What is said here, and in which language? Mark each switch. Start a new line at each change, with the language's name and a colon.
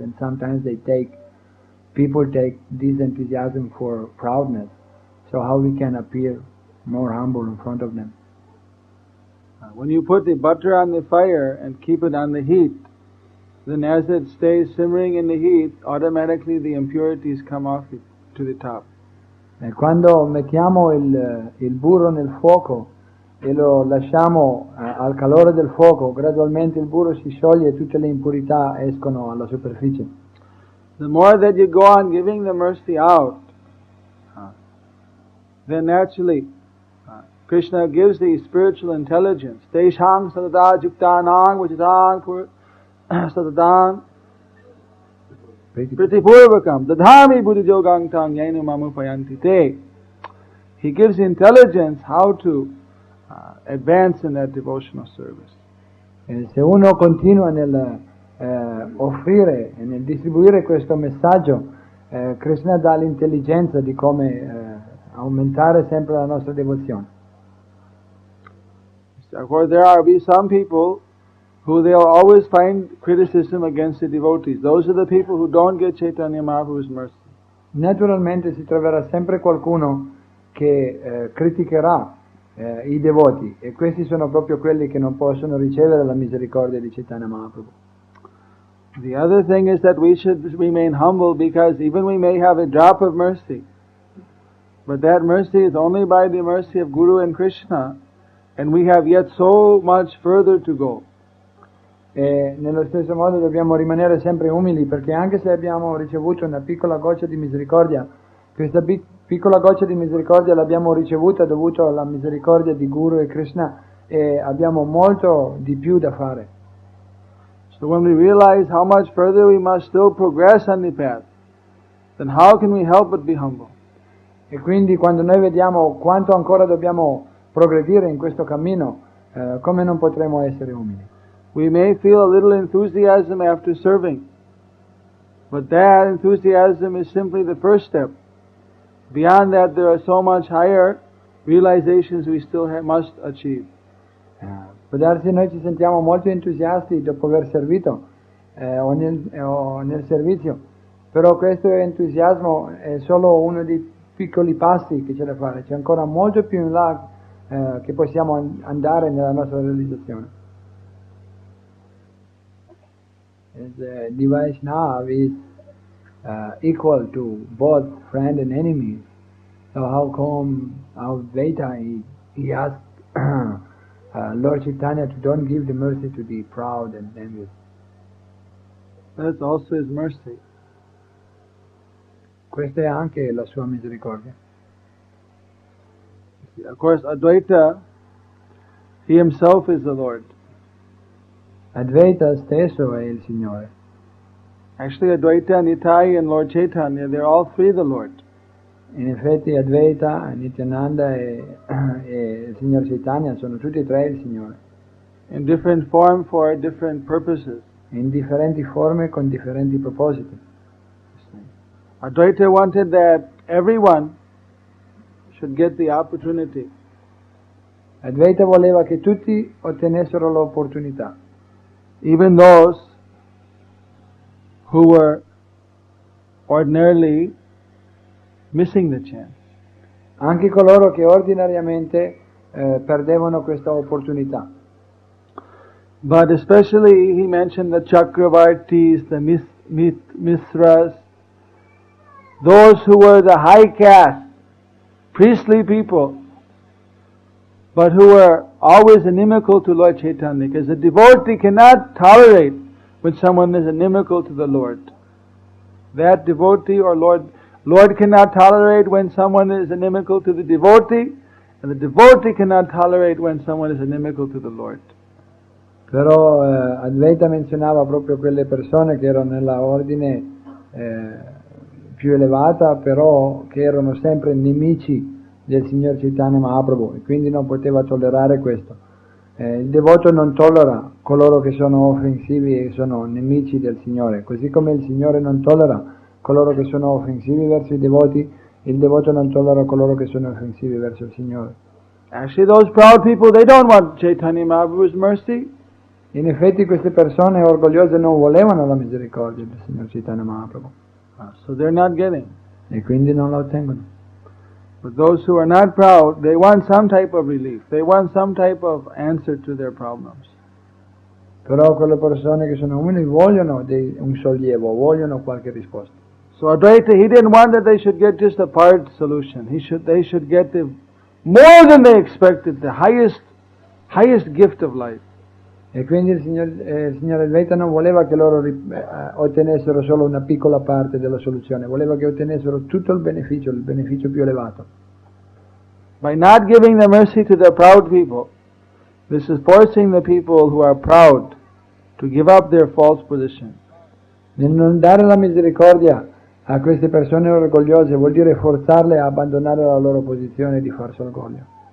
English: And sometimes people take this enthusiasm for proudness. So, how we can appear more humble in front of them? When you put the butter on the fire and keep it on the heat, then as it stays simmering in the heat, automatically the impurities come off to the top.
Italian: Quando mettiamo il burro nel fuoco e lo lasciamo al calore del fuoco, gradualmente il burro si scioglie e tutte le impurità escono alla superficie.
English: The more that you go on giving the mercy out, then naturally Krishna gives the spiritual intelligence.
Sanskrit: Teshang sadada juktanang vajitang sadadang pritipurvakam dadhami buddhijogang tang yainu mamu payanti te.
English: He gives intelligence how to advance in that devotional service.
Italian: Se uno continua nel offrire e nel distribuire questo messaggio, Krishna dà l'intelligenza di come aumentare sempre la nostra devozione.
English: Of course, there will be some people who they'll always find criticism against the devotees. Those are the people who don't get Chaitanya Mahaprabhu's mercy.
Italian: Naturalmente si troverà sempre qualcuno che criticherà i devoti, e questi sono proprio quelli che non possono ricevere la misericordia di Chaitanya Mahaprabhu.
English: The other thing is that we should remain humble, because even we may have a drop of mercy, but that mercy is only by the mercy of Guru and Krishna, and we have yet so much further to go.
Italian: E nello stesso modo dobbiamo rimanere sempre umili, perché anche se abbiamo ricevuto una piccola goccia di misericordia, questa piccola goccia di misericordia l'abbiamo ricevuta dovuto alla misericordia di Guru e Krishna, e abbiamo molto di più da fare.
English: So when we realize how much further we must still progress on the path, then how can we help but be humble?
Italian: E quindi quando noi vediamo quanto ancora dobbiamo progredire in questo cammino, come non potremo essere umili?
English: We may feel a little enthusiasm after serving, but that enthusiasm is simply the first step. Beyond that, there are so much higher realizations we still must achieve.
Italian: Può darsi noi ci sentiamo molto entusiasti dopo aver servito o nel servizio, però questo entusiasmo è solo uno dei piccoli passi che c'è da fare. C'è ancora molto più in là che possiamo andare nella nostra realizzazione.
English: Vaishnava is equal to both friend and enemy. So how come Advaita he asked Lord Chaitanya to don't give the mercy to the proud and envious? That's also his mercy.
Italian: Questa è anche la sua misericordia.
English: Of course, Advaita, he himself is the Lord.
Italian: Advaita stesso è il Signore.
English: Actually, Advaita, Nitai, and Lord Chaitanya, they're all three the Lord.
Italian: In effetti, Advaita, Nityananda e il Signor Chaitanya sono tutti e tre il Signore.
English: In different form for different purposes.
Italian: In differenti forme con differenti propositi.
English: Advaita wanted that everyone should get the opportunity.
Italian: Advaita voleva che tutti ottenessero l'opportunità.
English: Even those who were ordinarily missing the chance.
Italian: Anche coloro che ordinariamente perdevano questa opportunità.
English: But especially he mentioned the Chakravartis, the Mithras, those who were the high caste, priestly people, but who were always inimical to Lord Chaitanya, because the devotee cannot tolerate when someone is inimical to the Lord. That devotee or Lord cannot tolerate when someone is inimical to the devotee, and the devotee cannot tolerate when someone is inimical to the Lord.
Italian: Però Advaita menzionava proprio quelle persone che erano nella ordine più elevata, però che erano sempre nemici del Signor Chaitanya Mahaprabhu, e quindi non poteva tollerare questo. Il devoto non tollera coloro che sono offensivi e sono nemici del Signore, così come il Signore non tollera coloro che sono offensivi verso i devoti, il devoto non tollera coloro che sono offensivi verso il Signore.
English: Actually, those proud people, they don't want Chaitanya Mahaprabhu's mercy.
Italian: In effetti queste persone orgogliose non volevano la misericordia del Signor Chaitanya Mahaprabhu,
English: So they're not getting.
Italian: e quindi non la ottengono.
English: But those who are not proud, they want some type of relief. They want some type of answer to their problems.
Italian: Però quelle persone che sono umili vogliono un sollievo, vogliono qualche risposta.
English: So Advaita, he didn't want that they should get just a part solution. They should get the more than they expected, the highest gift of life.
Italian: E quindi il Signore Advaita non voleva che loro ottenessero solo una piccola parte della soluzione, voleva che ottenessero tutto il beneficio più elevato.
English: By not giving the mercy to the proud people, this is forcing the people who are proud to give up their false position.
Italian: Nel non dare la misericordia a queste persone orgogliose vuol dire forzarle a abbandonare la loro posizione di falso orgoglio.